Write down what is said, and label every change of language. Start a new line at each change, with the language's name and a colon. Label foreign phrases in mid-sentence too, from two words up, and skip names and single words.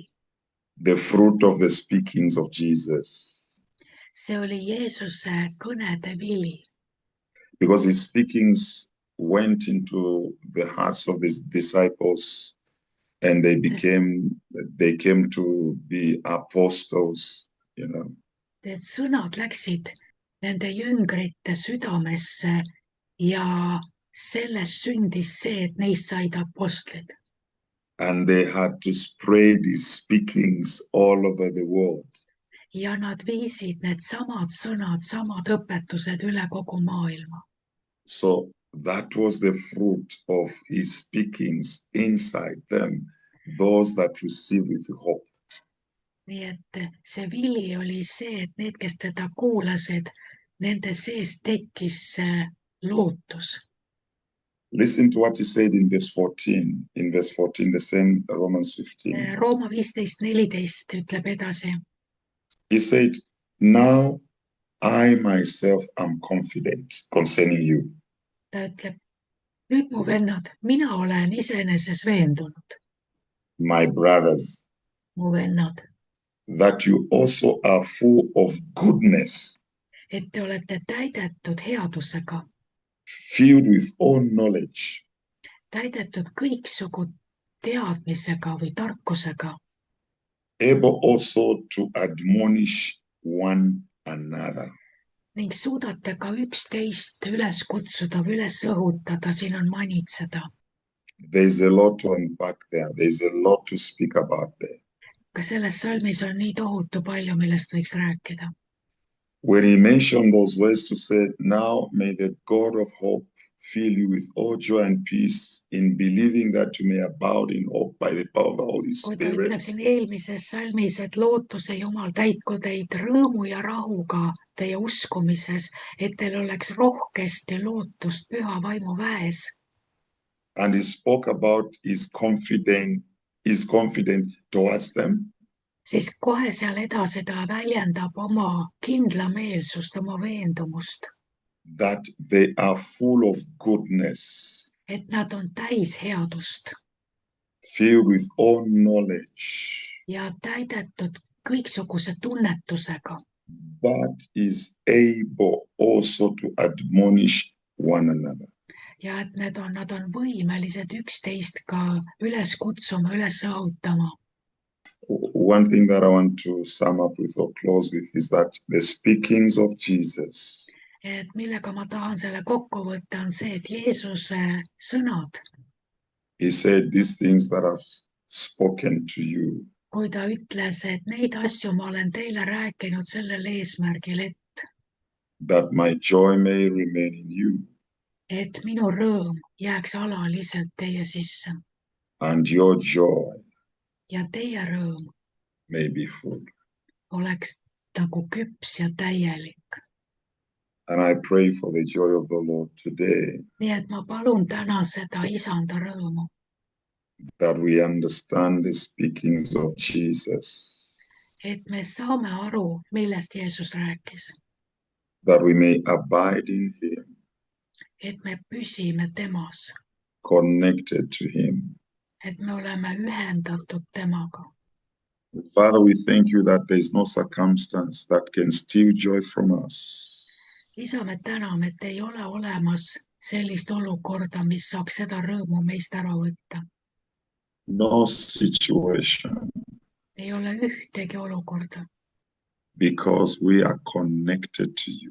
English: The fruit of the speakings of Jesus.
Estonian: See oli Jeesuse kõnede vili.
English: Because his speakings went into the hearts of his disciples, and they came to be apostles, you know.
Estonian: Need sõnad läksid nende jüngrite südamesse ja sellest sündis see, et neist said apostlid.
English: And they had to spread these speakings all over the world.
Estonian: Ja nad viisid need samad sõnad, samad õpetused üle kogu maailma.
English: So that was the fruit of his speakings inside them, those that received with hope.
Estonian: nii et see vili oli see, et need, kes teda kuulasid, nende sees tekkis see lootus.
English: Listen to what he said in verse 14. In verse 14, the same Romans 15.
Estonian: Rooma 15:14 ütleb edasi.
English: He said, now I myself am confident concerning you.
Estonian: Ta ütleb, nüüd mu vennad, mina olen iseeneses veendunud,
English: My brothers,
Estonian: mu vennad,
English: that you also are full of goodness,
Estonian: et te olete täidetud headusega,
English: filled with all knowledge,
Estonian: täidetud kõiksugu teadmisega või tarkusega,
English: able also to admonish one another.
Estonian: ning suudate ka üksteist üles kutsuda või üles õhutada, siin on manitseda.
English: There's a lot to unpack there. There's a lot to speak about there.
Estonian: Ka selles salmis on nii tohutu palju, millest võiks rääkida.
English: When he mentioned those words to say, now may the God of hope fill you with all joy and peace in believing that you may abound in hope by the power of the Holy
Estonian: Kui ta ütleb
English: Spirit.
Estonian: siin eelmises salmis, et lootuse Jumal täitku teid rõõmu ja rahuga teie uskumises, et teil oleks rohkesti lootust püha vaimu väes.
English: And he spoke about his confident towards them.
Estonian: Siis kohe seal edasi ta väljendab oma kindlameelsust, oma veendumust,
English: That they are full of goodness,
Estonian: et nad on täis headust
English: filled with all knowledge,
Estonian: ja täidetud kõiksuguse tunnetusega,
English: but is able also to admonish one another.
Estonian: ja et nad on võimelised üksteist ka üles kutsuma, üles õhutama.
English: One thing that I want to sum up with or close with is that the speakings of Jesus
Estonian: Et millega ma tahan selle kokku võtta, on see, et Jeesuse sõnad,
English: he said, these things that I've spoken to you,
Estonian: kui ta ütles, et neid asju ma olen teile rääkinud sellel eesmärgil,
English: that my joy may remain in you,
Estonian: et minu rõõm jääks alaliselt teie sisse
English: and your joy
Estonian: ja teie rõõm
English: may be full.
Estonian: oleks nagu küps ja täielik.
English: And I pray for the joy of the Lord today,
Estonian: Nii et ma palun täna seda isanda rõõmu,
English: that we understand the speakings of Jesus,
Estonian: et me saame aru, millest Jeesus rääkis,
English: that we may abide in him,
Estonian: et me püsime temas,
English: connected to him.
Estonian: et me oleme ühendatud temaga.
English: Father, we thank you that there is no circumstance that can steal joy from us.
Estonian: Isa, me täname, et ei ole olemas sellist olukorda, mis saaks seda rõõmu meist ära võtta.
English: No situation,
Estonian: Ei ole ühtegi olukorda,
English: because we are connected to you.